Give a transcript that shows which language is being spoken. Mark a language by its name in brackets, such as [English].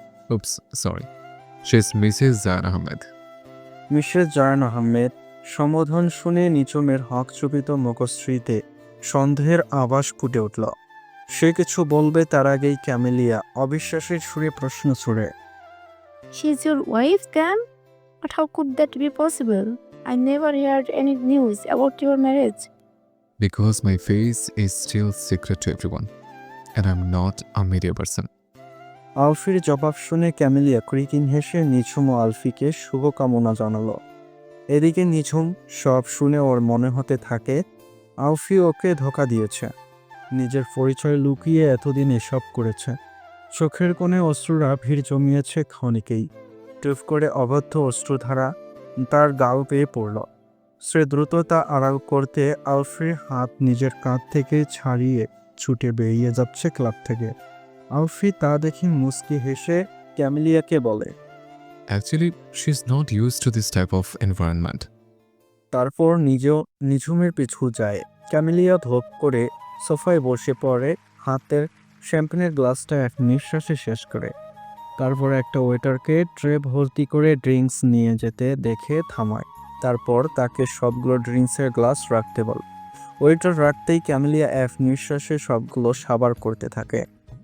[English] Oops sorry, she is Mrs Zayan Ahmed. Mrs Zayan Ahmed. [Bangla] সম্বোধন শুনে নিঝুমের হকচকিত মুখশ্রীতে সন্দেহের আভাস ফুটে উঠল। সে কিছু বলবে তার আগেই ক্যামেলিয়া অবিশ্বাসের সুরে প্রশ্ন ছুড়ে, [English] She's your wife then? But how could that be possible? I never heard any news about your marriage. Because my face is still secret to everyone and I'm not a media person. [Bangla] আলফির জবাব শুনে camellia ক্রিকিন হেসে নিঝুম ও আলফিকে শুভকামনা জানালো। এদিকে নিঝুম সব শুনে ওর মনে হতে থাকে আলফি ওকে ধোঁকা দিয়েছে, নিজের পরিচয় লুকিয়ে এতদিন এসব করেছে। চোখের কোণে অশ্রুরা ভিড় জমিয়েছে ক্ষণিকেই। টুপ করে অবাধ্য অশ্রুধারা তার গাল পেয়ে পড়ল। সে দ্রুত তা আড়াল করতে আলফির হাত নিজের কাঁধ থেকে ছাড়িয়ে ছুটে বেরিয়ে যাচ্ছে ক্লাব থেকে। আলফি তা দেখে মুচকি হেসে ক্যামেলিয়াকে বলে, [English] Actually, she's not used to this type of environment. [Bangla] তারপর নিজেও নিঝুমের পিছু যায়। ক্যামেলিয়া ধোপ করে সোফায় বসে পড়ে, হাতের শ্যাম্পেনের গ্লাসটা এক নিঃশ্বাসে শেষ করে। তারপর একটা ওয়েটারকে ট্রে ভর্তি করে ড্রিঙ্কস নিয়ে যেতে দেখে থামায়। তারপর তাকে সবগুলো ড্রিঙ্কসের গ্লাস রাখতে বল। ওয়েটার রাখতেই ক্যামেলিয়া এক নিঃশ্বাসে সবগুলো সাবার করতে থাকে।